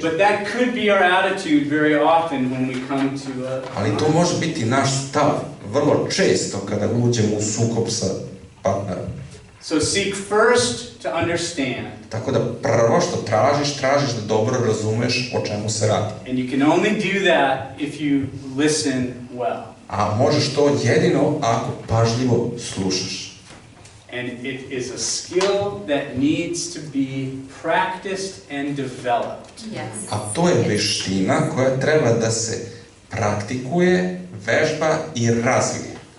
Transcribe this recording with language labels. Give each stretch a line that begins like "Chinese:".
English: But that could be our attitude very often when we come to
Serbian: ali to može biti naš stav vrlo često kada uđemo u sukob sa partnerom.
English: So seek first to understand.
Serbian: Tako da prvo što tražiš da dobro razumeš o čemu se radi.
English: And you can only do that if you listen well.
Serbian: A možeš to jedino ako pažljivo slušaš.
English: And it is a skill that needs to be practiced and developed. Yes.
Serbian: A to je veština koja treba da se praktikuje, vežba i razvije.